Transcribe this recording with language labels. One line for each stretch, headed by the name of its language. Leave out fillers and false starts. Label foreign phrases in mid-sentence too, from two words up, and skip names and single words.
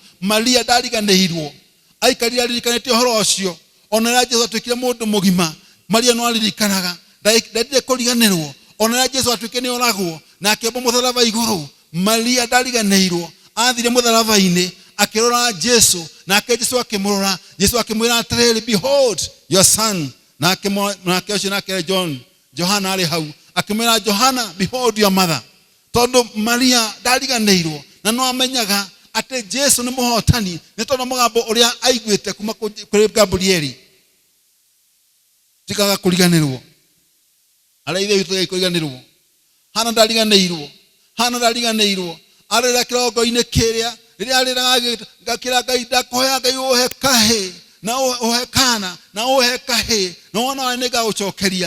Kikuyu: Maria ndariganĩirwo aikarire aririkanĩtie ũhoro ũcio ona rĩrĩa Jesu atuĩkire mũndũ mũgima Maria no aririkanaga ndendire kuriganĩrwo ona rĩrĩa Jesu atuĩkire nĩ oragwo na akĩombwo mũtharaba igũrũ. Maria ndariganĩirwo athire mũtharaba-inĩ akirora Jesu na Jesu akimurora Jesu akimwira atiriri
English: behold your son
Kikuyu: na akĩocio nake Johana ari hau akimwira Johana
English: behold your mother.
Kikuyu: Tondu Maria ndariganĩirwo na no amenyaga ati Jesu ni muhotani ni tondu mugambo uria aiguite kuma kuri Gabrieli tikaga kuriganĩrwo ara ithe witu kuriganĩrwo. Hana ndariganĩirwo arira kirongo-inĩ kĩrĩa rĩrĩa arĩraga ngakĩra Ngai ndakoya Ngai uhe kahe na uhe kana na uhe kahe na wona nĩ ngagũcokeria.